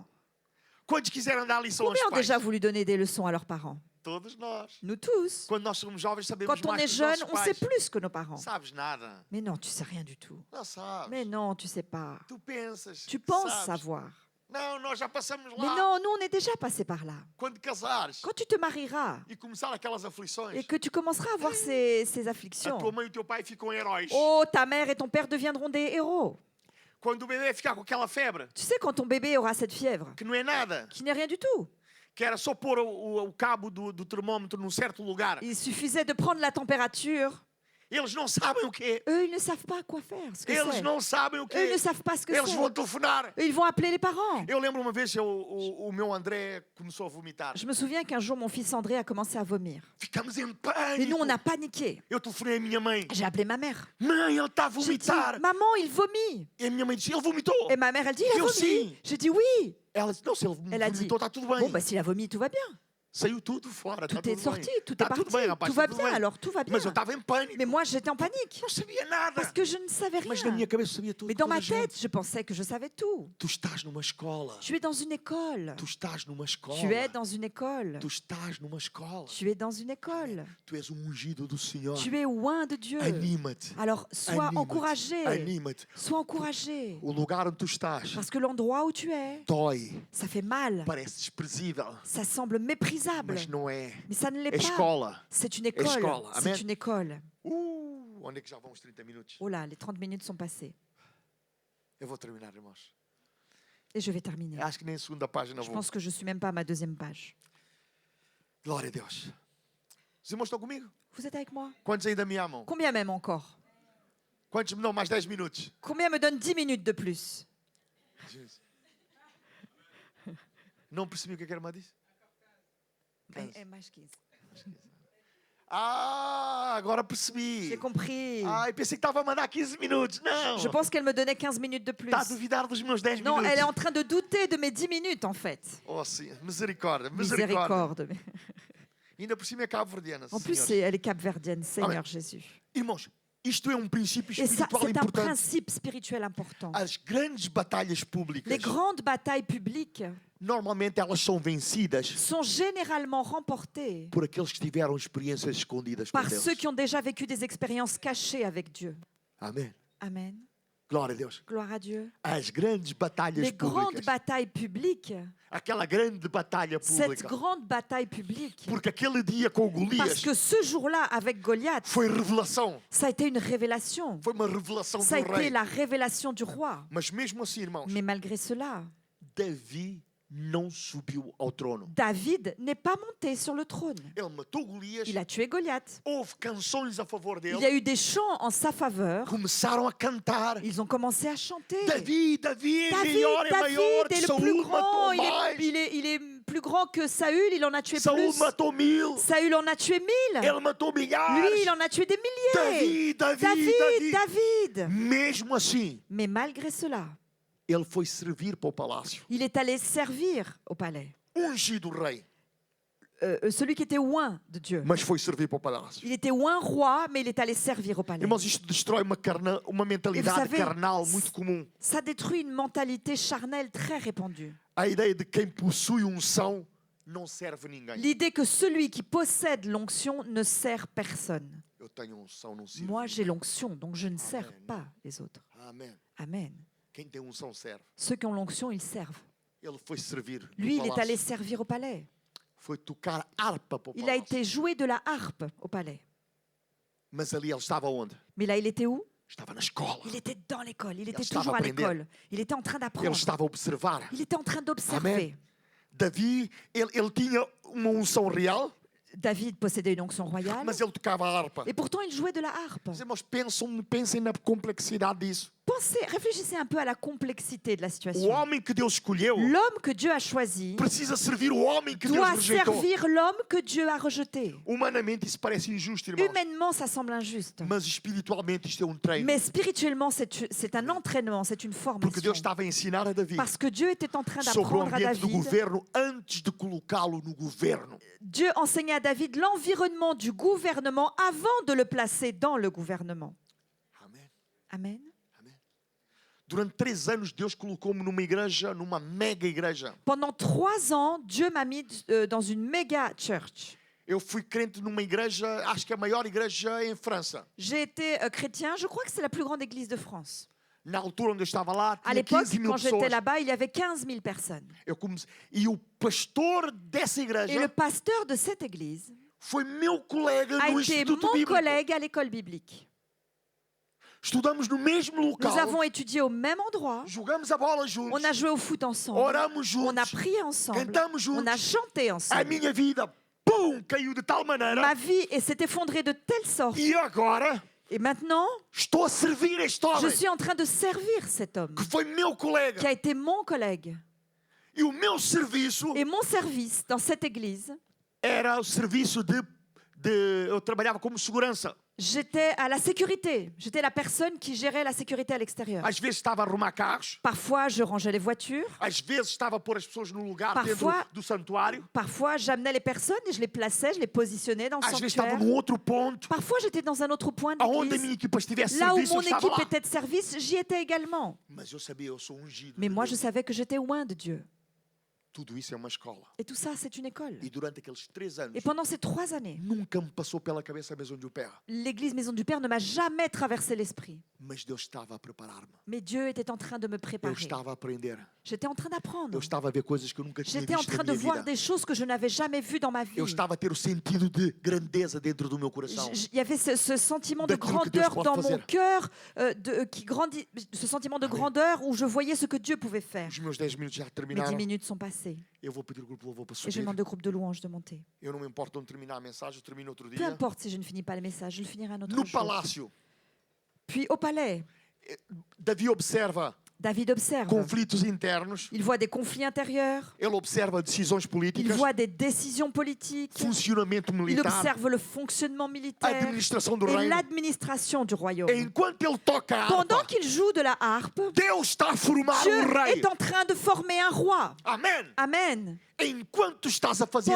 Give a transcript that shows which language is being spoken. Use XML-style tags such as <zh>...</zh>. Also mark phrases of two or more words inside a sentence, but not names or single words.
<pt>Quantos quiseram dar lição aos</pt> <fr>Combien ont</fr> <pt>pais?</pt> <fr>déjà voulu donner des leçons à leurs parents?</fr> <pt>Todos nós.</pt> <fr>Nous tous.</fr> <pt>Quando nós somos jovens, sabemos</pt> <fr>Quand on</fr> <pt>mais</pt> <fr>est</fr> <pt>que os</pt> <fr>jeune,</fr> <pt>nossos</pt> <fr>on sait</fr> <pt>pais.</pt> <fr>plus que nos parents.</fr> <pt>Sabes nada.</pt> <fr>Mais non, tu sais rien du tout.</fr> <pt>Não sabes.</pt> <fr>Mais non, tu sais pas.</fr> <pt>Tu pensas.</pt> <fr>Tu penses</fr> <pt>sabes.</pt> <fr>savoir.</fr> <pt>Não, nós já passamos</pt> <fr>Mais</fr> <pt>lá.</pt> <fr>non, nous, on est déjà passé par là.</fr> <pt>Quando casares</pt> <fr>Quand tu te marieras</fr> <pt>e começar aquelas aflições,</pt> <fr>et que tu commenceras à avoir ces</fr> <pt>a</pt> <fr>afflictions,</fr> <pt>tua mãe e o teu pai ficam heróis.</pt> <fr>oh, ta mère et ton père deviendront des héros.</fr> <pt>Quando o bebê ficar com aquela febre,</pt> <fr>Tu sais, quand ton bébé aura cette fièvre,</fr> <pt>que não é nada,</pt> <fr>qui n'est rien du tout,</fr> <pt>que era só pôr o cabo do termômetro num certo lugar,</pt> <fr>il suffisait de prendre la température.</fr> <pt>eles não sabem o que é.</pt> <fr>Eux, ils ne savent pas quoi faire, ce que</fr> <pt>Eles</pt> <fr>c'est.</fr> <pt>não sabem o que</pt> <fr>Eux, ils</fr> <pt>é.</pt> <fr>ne savent pas ce que</fr> <pt>Eles vão</pt> <fr>c'est.</fr> <pt>telefonar.</pt> <fr>Ils vont appeler les parents.</fr> <pt>Eu lembro uma vez o meu André começou a vomitar.</pt> <fr>Je me souviens qu'un jour, mon fils André a commencé à vomir.</fr> <pt>Ficamos em</pt> <fr>Et nous,</fr> <pt>pânico.</pt> <fr>on a paniqué.</fr> <pt>Eu telefonei à minha mãe.</pt> <fr>J'ai appelé ma mère.</fr> <pt>Mãe, ele está a</pt> <fr>J'ai dit,</fr> <pt>vomitar.</pt> <fr>maman, il vomit.</fr> <pt>E a minha mãe disse, ele vomitou.</pt> <fr>Et ma mère, elle dit, il a</fr> <pt>Eu</pt> <fr>vomi.</fr> <pt>sim.</pt> <fr>J'ai dit, oui.</fr> <pt>Ela disse, não, se ele</pt> <fr>Elle a dit,</fr> <pt>vomitou, está tudo bem.</pt> <fr>bon, bah, s'il a vomi, tout va bien.</fr> <pt>Saiu tudo fora, está</pt> <fr>Tout est</fr> <pt>tudo</pt> <fr>sorti,</fr> <pt>bem.</pt> <fr>tout est</fr> <pt>Está</pt> <fr>parti.</fr> <pt>tudo bem, rapaz,</pt> <fr>Tout va</fr> <pt>tudo</pt> <fr>bien,</fr> <pt>bem.</pt> <fr>alors tout va bien.</fr> <pt>Mas eu estava em pânico.</pt> <fr>Mais moi, j'étais en panique.</fr> <pt>Não sabia nada.</pt> <fr>Parce que je ne savais</fr> <pt>Mas na</pt> <fr>rien.</fr> <pt>minha cabeça eu sabia tudo.</pt> <fr>Mais dans</fr> <pt>toda</pt> <fr>ma</fr> <pt>a gente.</pt> <fr>tête, je pensais que je savais tout.</fr> <pt>Tu estás numa escola.</pt> <fr>Tu es dans une école.</fr> <pt>Tu estás numa escola.</pt> <fr>Tu es dans une école.</fr> <pt>Tu estás numa escola.</pt> <fr>Tu es dans une école.</fr> <pt>Tu és um ungido do Senhor.</pt> <fr>Tu es oint de Dieu.</fr> <pt>Anima-te.</pt> <fr>Alors, sois</fr> <pt>Anima-te.</pt> <fr>encouragé.</fr> <pt>Anima-te.</pt> <fr>Sois encouragé.</fr> <pt>O lugar onde tu estás</pt> <fr>Parce que l'endroit où tu es,</fr> <pt>dói,</pt> <fr>ça fait mal.</fr> <pt>parece desprezível,</pt> <fr>Ça semble méprisable.</fr> <pt>mas não é.</pt> <fr>Mais ça ne l'est</fr> <pt>É</pt> <fr>pas.</fr> <pt>escola.</pt> <fr>C'est une école.</fr> <pt>escola. Amen.</pt> <fr>C'est une école.</fr> <pt>Onde é que já vão os 30 minutos?</pt> <fr>Oh là, les 30 minutes sont passées.</fr> <pt>Eu vou terminar, irmãos.</pt> <fr>Et je vais terminer.</fr> <pt>Acho que nem a segunda página</pt> <fr>Je</fr> <pt>vou.</pt> <fr>pense que je ne suis même pas à ma deuxième page.</fr> <pt>Glória a Deus. Os irmãos estão comigo?</pt> <fr>Vous êtes avec moi?</fr> <pt>Quantos ainda me amam?</pt> <fr>Combien même encore?</fr> <pt>Quantos me dão mais 10 minutos?</pt> <fr>Combien me donne 10 minutes de plus?</fr> <pt>Jesus. Não percebi o que a irmã disse? 15. mais 15. Ah, agora percebi.</pt> <fr>J'ai compris.</fr> <pt>Ai, pensei que estava a mandar 15 minutos. Não.</pt> <fr>Je pense qu'elle me donnait 15 minutes de plus.</fr> <pt>Está a duvidar dos meus 10</pt> <fr>Non,</fr> <pt>minutos.</pt> <fr>elle est en train de douter de mes 10 minutes en fait.</fr> <pt>Oh, sim. Misericórdia, misericórdia.</pt> <fr>Miséricorde.</fr> <pt>Ainda por cima é cabo-verdiana.</pt> <fr>En plus,</fr> <pt>senhores.</pt> <fr>elle est capverdienne, Seigneur Amen. Jésus.</fr> <pt>Irmãos, isto é um princípio</pt> <fr>Et ça,</fr> <pt>espiritual</pt> <fr>c'est un</fr> <pt>importante.</pt> <fr>principe spirituel important.</fr> <pt>As grandes batalhas públicas,</pt> <fr>Les grandes batailles publiques</fr> <pt>normalmente elas são vencidas</pt> <fr>sont généralement remportées</fr> <pt>por aqueles que tiveram experiências escondidas por</pt> <fr>par</fr> <pt>Deus.</pt> <fr>ceux qui ont déjà vécu des expériences cachées avec Dieu.</fr> <pt>Amém.</pt> <fr>Amen.</fr> <pt>Glória a Deus.</pt> <fr>Gloire à Dieu.</fr> <pt>As grandes batalhas</pt> <fr>Les grandes</fr> <pt>públicas.</pt> <fr>batailles publiques,</fr> <pt>Aquela grande batalha</pt> <fr>cette</fr> <pt>pública.</pt> <fr>grande bataille publique,</fr> <pt>Porque aquele dia com</pt> <fr>parce</fr> <pt>Golias</pt> <fr>que ce jour-là, avec Goliath,</fr> <pt>foi revelação.</pt> <fr>ça a été une révélation.</fr> <pt>Foi uma revelação</pt> <fr>Ça a</fr> <pt>do</pt> <fr>été</fr> <pt>rei.</pt> <fr>la révélation du roi.</fr> <pt>Mas mesmo assim, irmãos,</pt> <fr>Mais malgré cela,</fr> <pt>Davi não subiu ao trono.</pt> <fr>David n'est pas monté sur le trône.</fr> <pt>Ele matou Golias.</pt> <fr>Il a tué Goliath.</fr> <pt>Houve canções a favor</pt> <fr>Il y</fr> <pt>dele.</pt> <fr>a eu des chants en sa faveur.</fr> <pt>Começaram a cantar.</pt> <fr>Ils ont commencé à chanter.</fr> <pt>Davi, Davi,</pt> <fr>David,</fr> <pt>maior e</pt> <fr>David</fr> <pt>maior.</pt> <fr>est le</fr> <pt>Saúl</pt> <fr>plus grand.</fr> <pt>matou</pt> <fr>Il</fr> <pt>mais.</pt> <fr>est plus grand que Saül. Il en a tué</fr> <pt>Saúl</pt> <fr>plus.</fr> <pt>matou 1000.</pt> <fr>Saül en a tué 1000.</fr> <pt>Ele matou milhares.</pt> <fr>Lui, il en a tué des milliers.</fr> <pt>Davi, Davi,</pt> <fr>David,</fr> <pt>Davi.</pt> <fr>David.</fr> <pt>Mesmo assim,</pt> <fr>Mais malgré cela,</fr> <pt>ele foi servir para o palácio.</pt> <fr>il est allé servir au palais.</fr> <pt>Ungido rei,</pt> <fr>Celui qui était oint de Dieu.</fr> <pt>mas foi servir para o palácio.</pt> <fr>Il était oint roi, mais il est allé servir au palais.</fr> <pt>Irmãos, isto destrói uma mentalidade</pt> <fr>savez,</fr> <pt>carnal muito comum.</pt> <fr>Ça détruit une mentalité charnelle très répandue.</fr> <pt>A ideia de quem possui unção não serve ninguém.</pt> <fr>L'idée que celui qui possède l'onction ne sert personne.</fr> <pt>Eu tenho unção, não sirvo.</pt> <fr>Moi, j'ai l'onction, donc je ne sers pas les autres.</fr> <pt>Amém.</pt> <fr>Amen.</fr> <pt>Quem tem unção serve.</pt> <fr>Ceux qui ont l'onction, ils servent.</fr> <pt>Ele foi servir. no</pt> <fr>Lui, il est</fr> <pt>palácio.</pt> <fr>allé servir au palais.</fr> <pt>Foi tocar harpa para o</pt> <fr>Il a</fr> <pt>palácio.</pt> <fr>été joué de la harpe au palais.</fr> <pt>Mas ali ele estava onde?</pt> <fr>Mais là, il était où?</fr> <pt>Estava na escola.</pt> <fr>Il était dans l'école. Il était</fr> <pt>estava</pt> <fr>toujours</fr> <pt>a</pt> <fr>à</fr> <pt>aprender.</pt> <fr>l'école. Il était en train</fr> <pt>Ele</pt> <fr>d'apprendre.</fr> <pt>estava a observar.</pt> <fr>Il était en train d'observer.</fr> <pt>Amém. Davi, ele tinha uma unção real,</pt> <fr>David possédait une onction royale.</fr> <pt>mas ele tocava a harpa.</pt> <fr>Et pourtant, il jouait de la harpe.</fr> <pt>Os irmãos pensem na complexidade disso.</pt> <fr>réfléchissez un peu à la complexité de la</fr> <pt>O</pt> <fr>situation.</fr> <pt>homem que Deus escolheu</pt> <fr>L'homme que Dieu a choisi</fr> <pt>precisa servir o homem que Deus</pt> <fr>doit</fr> <pt>rejeitou.</pt> <fr>servir l'homme que Dieu a rejeté.</fr> <pt>Humanamente isso parece injusto, irmãos.</pt> <fr>Humainement, ça semble injuste.</fr> <pt>Mas espiritualmente isto é treino.</pt> <fr>Mais spirituellement, c'est un entraînement, c'est une</fr> <pt>Porque</pt> <fr>formation.</fr> <pt>Deus estava a ensinar a Davi</pt> <fr>Parce que Dieu était en train</fr> <pt>sobre o</pt> <fr>d'apprendre à</fr> <pt>ambiente do</pt> <fr>David.</fr> <pt>governo antes de colocá-lo no governo.</pt> <fr>Dieu enseignait à David l'environnement du gouvernement avant de le placer dans le gouvernement.</fr> <pt>Amém.</pt> <fr>Amen.</fr> <pt>Durante 3 anos, Deus colocou-me numa igreja, numa mega igreja.</pt> <fr>Pendant 3 ans, Dieu m'a mis dans une méga church.</fr> <pt>Eu fui crente numa igreja, acho que é a maior igreja em França.</pt> <fr>J'ai été chrétien, je crois que c'est la plus grande église de France.</fr> <pt>Na altura onde eu estava lá,</pt> <fr>À</fr> <pt>tinha</pt> <fr>l'époque,</fr> <pt>15 mil</pt> <fr>quand j'étais</fr> <pt>pessoas.</pt> <fr>là-bas, il y avait 15 000 personnes.</fr> <pt>E o pastor dessa</pt> <fr>Et le</fr> <pt>igreja</pt> <fr>pasteur de cette église</fr> <pt>foi meu colega</pt> <fr>a</fr> <pt>no</pt> <fr>été</fr> <pt>Instituto</pt> <fr>mon</fr> <pt>Bíblico.</pt> <fr>collègue à l'école biblique.</fr> <pt>Estudamos no mesmo</pt> <fr>Nous</fr> <pt>local,</pt> <fr>avons étudié au même endroit.</fr> <pt>jogamos a bola</pt> <fr>On</fr> <pt>juntos,</pt> <fr>a joué au foot ensemble.</fr> <pt>oramos</pt> <fr>On a</fr> <pt>juntos,</pt> <fr>prié ensemble.</fr> <pt>cantamos</pt> <fr>On a</fr> <pt>juntos.</pt> <fr>chanté</fr> <pt>A</pt> <fr>ensemble.</fr> <pt>minha vida, pum, caiu de tal maneira.</pt> <fr>Ma vie s'est effondrée de telle sorte.</fr> <pt>E agora</pt> <fr>Et maintenant,</fr> <pt>estou a servir este</pt> <fr>je</fr> <pt>homem</pt> <fr>suis en train de servir cet homme</fr> <pt>que foi meu colega.</pt> <fr>qui a été mon collègue.</fr> <pt>E o meu serviço</pt> <fr>Et mon service dans cette église,</fr> <pt>era o serviço de eu trabalhava como segurança.</pt> <fr>j'étais à la sécurité. J'étais la personne qui gérait la sécurité à l'extérieur.</fr> <pt>Às vezes estava a arrumar carros,</pt> <fr>Parfois, je rangeais les voitures.</fr> <pt>às vezes estava a pôr as pessoas no lugar</pt> <fr>Parfois-</fr> <pt>dentro do santuário,</pt> <fr>Parfois, j'amenais les personnes et je les plaçais, je les positionnais dans le</fr> <pt>às vezes estava</pt> <fr>sanctuaire.</fr> <pt>num outro ponto,</pt> <fr>Parfois, j'étais dans un autre point de</fr> <pt>aonde a</pt> <fr>l'église.</fr> <pt>minha equipa estivesse</pt> <fr>Là où</fr> <pt>serviço, eu</pt> <fr>mon</fr> <pt>estava</pt> <fr>équipe</fr> <pt>lá.</pt> <fr>était de service, j'y étais également.</fr> <pt>Mas eu sabia, eu sou ungido.</pt> <fr>Mais</fr> <pt>de</pt> <fr>moi, je</fr> <pt>Deus.</pt> <fr>savais que j'étais loin de Dieu.</fr> <pt>Tudo isso é uma escola.</pt> <fr>Et tout ça, c'est une école.</fr> <pt>E durante aqueles 3 anos,</pt> <fr>Et pendant ces 3 années,</fr> <pt>nunca me passou pela cabeça a Maison do Pé.</pt> <fr>l'église Maison du Père ne m'a jamais traversé l'esprit.</fr> <pt>Mas Deus estava a preparar-me.</pt> <fr>Mais Dieu était en train de me</fr> <pt>Eu</pt> <fr>préparer.</fr> <pt>estava a aprender.</pt> <fr>J'étais en train</fr> <pt>Eu</pt> <fr>d'apprendre.</fr> <pt>estava a ver coisas que eu nunca tinha</pt> <fr>J'étais en</fr> <pt>visto na</pt> <fr>train de</fr> <pt>minha</pt> <fr>voir</fr> <pt>vida.</pt> <fr>des choses que je n'avais jamais vues dans ma vie.</fr> <pt>Eu estava a ter o sentido de grandeza dentro do meu coração.</pt> <fr>Il y avait ce sentiment de</fr> <pt>Daquilo que Deus</pt> <fr>grandeur</fr> <pt>pode</pt> <fr>dans mon</fr> <pt>fazer.</pt> <fr>cœur, qui grandit, ce sentiment de grandeur où je voyais ce que Dieu pouvait faire.</fr> <pt>Os meus 10 minutos já</pt> <fr>Mes 10</fr> <pt>terminaram.</pt> <fr>minutes sont passées</fr> <pt>Eu vou pedir o grupo de louvor para</pt> <fr>et je</fr> <pt>subir.</pt> <fr>demande au groupe de louanges de monter.</fr> <pt>Eu não me importo onde terminar a mensagem, eu termino outro</pt> <fr>Peu</fr> <pt>dia.</pt> <fr>importe si je ne finis pas le message, je le finirai un autre</fr> <pt>No</pt> <fr>jour.</fr> <pt>palácio,</pt> <fr>Puis au palais,</fr> <pt>Davi observa</pt> <fr>David observe.</fr> <pt>conflitos internos,</pt> <fr>Il voit des conflits intérieurs,</fr> <pt>ele observa decisões</pt> <fr>il</fr> <pt>políticas,</pt> <fr>voit des décisions politiques,</fr> <pt>funcionamento</pt> <fr>il</fr> <pt>militar,</pt> <fr>observe le fonctionnement</fr> <pt>a</pt> <fr>militaire</fr> <pt>administração do</pt> <fr>et</fr> <pt>reino.</pt> <fr>l'administration du royaume.</fr> <pt>E enquanto ele toca a</pt> <fr>Pendant</fr> <pt>harpa,</pt> <fr>qu'il joue de la harpe,</fr> <pt>Deus está a formar</pt> <fr>Dieu</fr> <pt>rei.</pt> <fr>est en train de former un roi.</fr> <pt>Amém.</pt> <fr>Amen.</fr> <pt>Enquanto tu estás a fazer</pt>